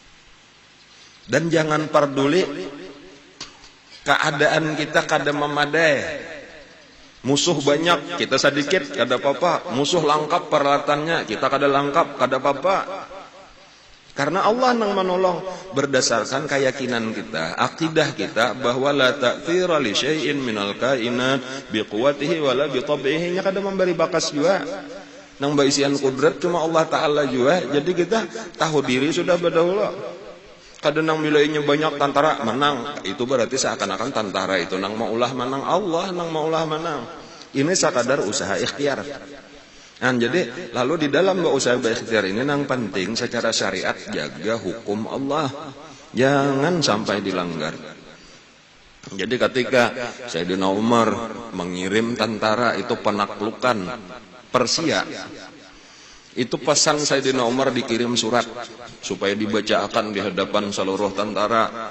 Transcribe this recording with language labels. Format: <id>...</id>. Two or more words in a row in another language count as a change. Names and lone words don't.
<bjn>Dan jangan peduli Keadaan kita kada memadai. Musuh banyak, kita sedikit, kada apa-apa. Musuh lengkap peralatannya, kita kada lengkap, kada apa-apa. Karena Allah yang menolong berdasarkan keyakinan kita, akidah kita bahwa</bjn> <ar>لا تأثير لشيء من الكائنات بقوته ولا بطبعه,</ar> <bjn>nya kada memberi bakas juga. Nang baisian kudrat cuma</bjn> <ar>الله تعالى</ar> <bjn>juga. Jadi kita tahu diri sudah berdahulu. Kadang nang milainya banyak tentara menang, itu berarti seakan-akan tentara itu nang maulah menang, Allah nang maulah menang. Ini sekadar usaha ikhtiar. Nah, jadi lalu di dalam usaha ikhtiar ini nang penting secara syariat jaga hukum Allah, jangan sampai dilanggar. Jadi ketika Sayyidina Umar mengirim tentara itu penaklukan Persia, itu pesan Sayyidina Umar dikirim surat supaya dibacakan di hadapan seluruh tentara.</bjn>